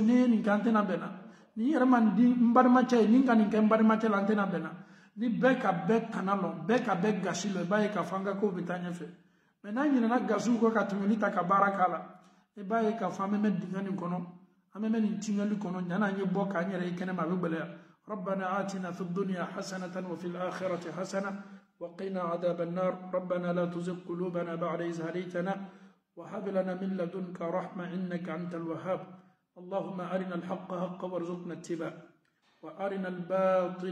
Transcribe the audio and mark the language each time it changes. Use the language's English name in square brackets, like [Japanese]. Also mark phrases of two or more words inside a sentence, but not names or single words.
[Bambara] ne ye nin kɛ an tɛna bɛnna nin yɛrɛ man di n balimacɛ ye nin ka nin kɛ n balimacɛ la an tɛna bɛnna ni bɛɛ ka bɛɛ tana lɔ bɛɛ ka bɛɛ gasi lɔ i b'a ye k'a fɔ an ka kow bɛ taa ɲɛfɛ mɛ n'an ɲinɛna gasiw kɔ ka tɛmɛli ta ka baara k'a la i b'a ye k'a fɔ an bɛ mɛn dingɛ nin kɔnɔ an bɛ mɛn nin tiɲɛli kɔnɔ ɲani an ye bɔ k'an yɛrɛ ye kɛnɛma a bɛ gbɛlɛya [Arabic] ربنا آتنا في الدنيا حسنة وفي الآخرة حسنة وقنا عذاب النار ربنا لا تزغ قلوبنا بعد إذ هديتنا وهب لنا من لدنك رحمة إنك أنت الوهاب اللهم أرنا الحق حقا وارزقنا اتباعه وأرنا الباطل